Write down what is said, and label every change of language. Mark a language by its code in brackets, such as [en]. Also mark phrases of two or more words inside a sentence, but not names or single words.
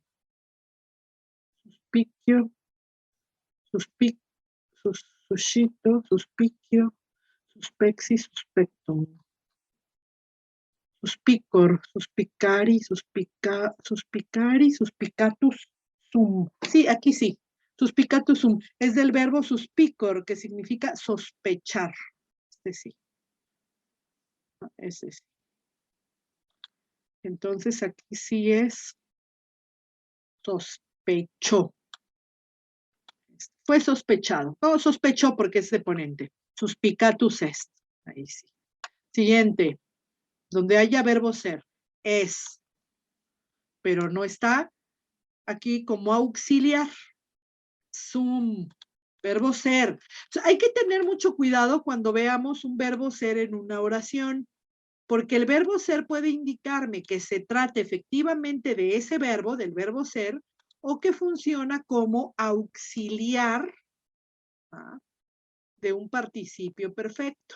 [la] Suspicio. Suscito, suspicio. Suspexi, suspectum. Suspicor, suspicari, suspicari, suspicatus sum. [es] Sí, aquí sí. [la] Suspicatus sum. [es] Es del verbo suspicor, que significa sospechar. Este sí. Ese sí. Entonces aquí sí es sospechó. Fue sospechado. No, sospechó porque es deponente. [la] Suspicatus est. [es] Ahí sí. Siguiente. Donde haya verbo ser. Es. Pero no está aquí como auxiliar. Sum. Verbo ser. O sea, hay que tener mucho cuidado cuando veamos un verbo ser en una oración, porque el verbo ser puede indicarme que se trata efectivamente de ese verbo, del verbo ser, o que funciona como auxiliar, ¿ah?, de un participio perfecto.